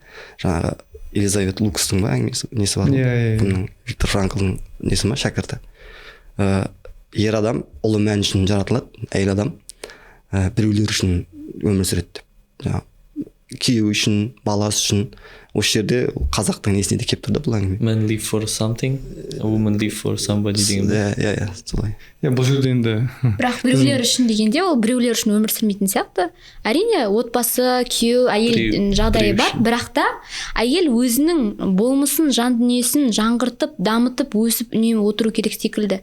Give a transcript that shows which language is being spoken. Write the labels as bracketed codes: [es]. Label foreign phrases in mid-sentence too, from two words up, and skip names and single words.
[kk] Жаңағы Элизабет Лукастың ба несі бар ғой. Виктор Франклдың несі ма, шәкірті. Ер адам ұлы мән үшін жаратылады, әйел адам біреулер үшін өмір сүреді деп. Күйеуі үшін, баласы үшін, осы жерде қазақтың несіне де келіп тұр да бұл әңгіме. [en] Men live for something, women live for somebody деген. [kk] Иә солай. Бұл жерде енді бірақ біреулер үшін дегенде ол біреулер үшін өмір сүрмейтін сияқты. Әрине отбасы, күйеу, әйел жағдайы бар, бірақ та әйел өзінің болмысын, жан дүниесін жаңғыртып, дамытып, өсіп үнемі отыру керек секілді.